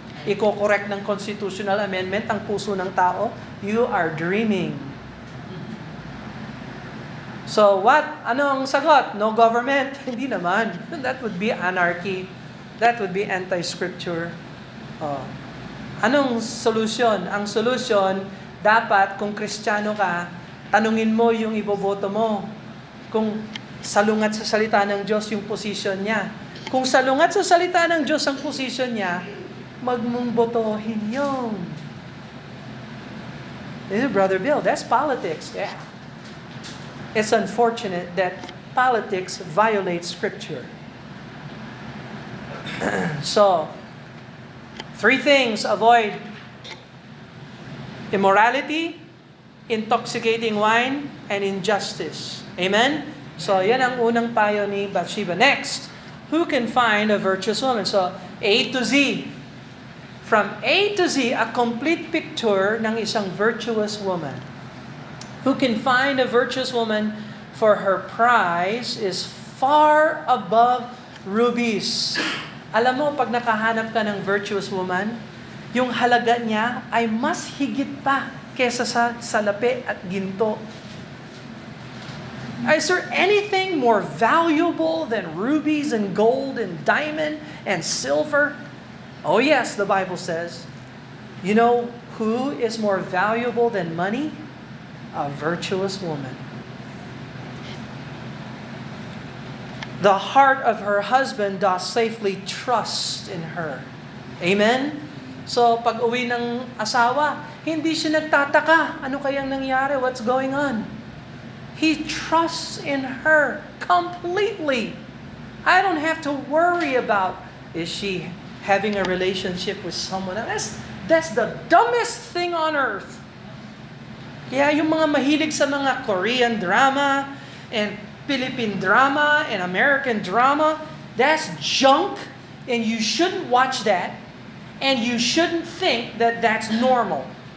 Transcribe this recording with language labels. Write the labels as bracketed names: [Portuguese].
[Filipino] Iko-correct ng constitutional amendment ang puso ng tao? [English] You are dreaming. So what? [Filipino] Ano ang sagot? [English] No government? [Filipino] Hindi naman. [English] That would be anarchy. That would be anti-scripture. [Filipino] Anong solusyon? Ang solusyon, dapat kung Kristiyano ka, tanungin mo yung iboboto mo. Kung salungat sa salita ng Diyos yung position niya. Kung salungat sa salita ng Diyos ang position niya, magmumbotohin yun. [English] This is Brother Bill, that's politics. Yeah. It's unfortunate that politics violates Scripture. So, 3 things avoid: immorality, intoxicating wine, and injustice. Amen? [Filipino] So, yan ang unang payo ni Bathsheba. [English] Next, who can find a virtuous woman? So, A to Z. From A to Z, a complete picture [Filipino] ng isang [English] virtuous woman. Who can find a virtuous woman, for her price is far above rubies. [Filipino] Alam mo, pag nakahanap ka ng virtuous woman, yung halaga niya ay mas higit pa kesa sa salapi at ginto. [English] Is there anything more valuable than rubies and gold and diamond and silver? Oh yes, the Bible says. You know who is more valuable than money? A virtuous woman. The heart of her husband doth safely trust in her. Amen? [Filipino] So, pag uwi ng asawa, hindi siya nagtataka. Ano kayang nangyari? [English] What's going on? He trusts in her completely. I don't have to worry about, is she having a relationship with someone else? That's the dumbest thing on earth. [Filipino] Kaya yung mga mahilig sa mga [English] Korean drama and Philippine drama and American drama, that's junk and you shouldn't watch that and you shouldn't think that that's normal.